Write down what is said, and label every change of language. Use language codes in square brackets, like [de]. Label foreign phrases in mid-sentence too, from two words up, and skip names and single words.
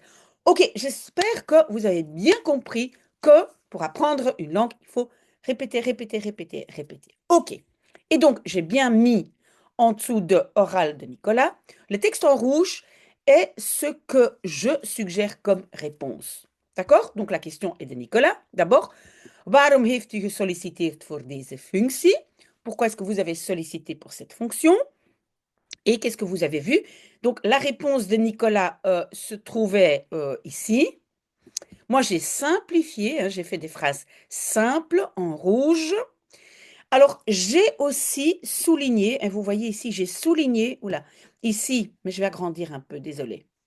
[fr] Ok, j'espère que vous avez bien compris que pour apprendre une langue, il faut répéter, répéter, répéter, répéter. Ok. Et donc, j'ai bien mis en dessous de oral de Nicolas. Le texte en rouge est ce que je suggère comme réponse. D'accord? Donc, la question est de Nicolas. D'abord, [nl] waarom heeft u gesolliciteerd voor deze functie? [fr] Pourquoi est-ce que vous avez sollicité pour cette fonction? Et qu'est-ce que vous avez vu? Donc, la réponse de Nicolas se trouvait ici. Moi, j'ai simplifié, hein, j'ai fait des phrases simples en rouge. Alors, j'ai aussi souligné, et vous voyez ici, j'ai souligné, oula, ici, mais je vais agrandir un peu, désolé.